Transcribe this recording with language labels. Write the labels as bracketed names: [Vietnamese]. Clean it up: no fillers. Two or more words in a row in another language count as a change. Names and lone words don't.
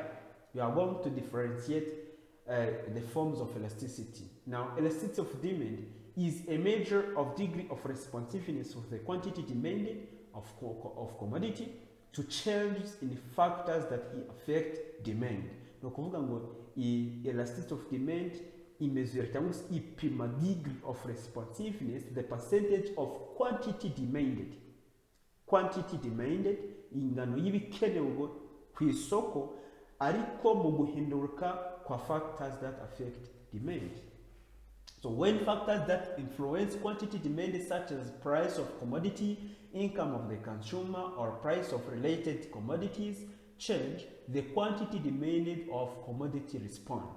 [English] We are going to differentiate the forms of elasticity. Now, elasticity of demand is a measure of degree of responsiveness of the quantity demanded of commodity to changes in factors that affect demand. [Kinyarwanda] No kuvuga ngo [English] elasticity of demand [Kinyarwanda] imezura cyangwa se ipima [English] degree of responsiveness, the percentage of quantity demanded. Quantity demanded, [Kinyarwanda] ingano y'ibikenewe ku isoko ariko mu guhinduka kwa [English] factors that affect demand. So when factors that influence quantity demanded, such as price of commodity, income of the consumer, or price of related commodities change, the quantity demanded of commodity responds.